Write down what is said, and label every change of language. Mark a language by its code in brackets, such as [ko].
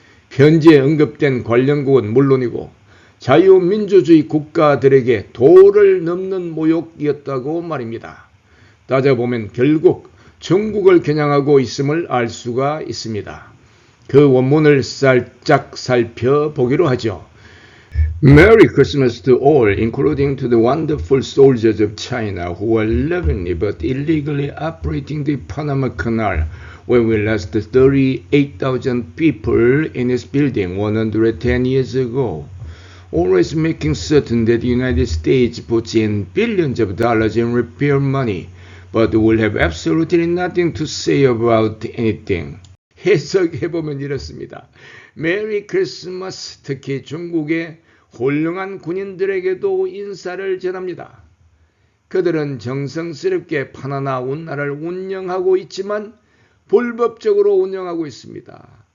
[ko] 편지에 언급된 관련국은 물론이고 자유민주주의 국가들에게 도를 넘는 모욕이었다고 말입니다. 따져보면 결국 중국을 겨냥하고 있음을 알 수가 있습니다. 그 원문을 살짝 살펴보기로 하죠. [en] Merry Christmas to all, including to the wonderful soldiers of China who are lovingly but illegally operating the Panama Canal, where we lost 38,000 people in its building 110 years ago. Always making certain that the United States puts in billions of dollars in repair money, but will have absolutely nothing to say about anything. [ko] 해석해보면 이렇습니다. 메리 크리스마스, 특히 중국의 훌륭한 군인들에게도 인사를 전합니다. 그들은 정성스럽게 파나마 운하를 운영하고 있지만 불법적으로 운영하고 있습니다.